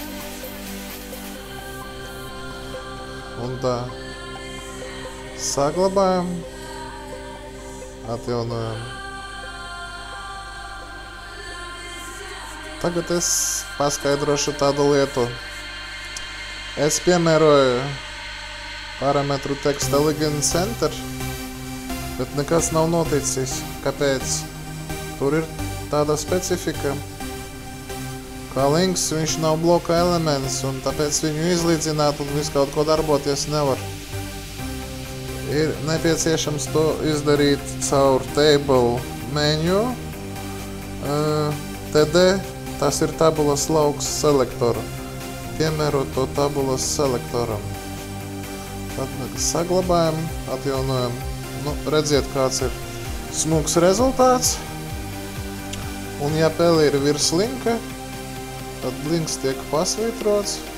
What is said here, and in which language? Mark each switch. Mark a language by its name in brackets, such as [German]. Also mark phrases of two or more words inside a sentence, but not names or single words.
[Latvian] Un tā, saglabājam, atjaunojam. Tagad es paskaidrošu tādu lietu. Es piemēroju parametru [English] text elegant center, [Latvian] bet nekas nav noticis. Kāpēc? Tur ir tāda specifika, kā links, viņš nav bloka elements, un tāpēc viņu izlīdzināt un visu kaut ko darboties nevar. Ir nepieciešams to izdarīt caur [English] table menu, [Latvian] TD. Tas ir tabulas lauks selektoru. Piemērot to tabulas selektoram. Tad saglabājam, atjaunojam. Nu, redziet, kāds ir smuks rezultāts. Un ja pele ir virs linka, tad links tiek pasvītrots.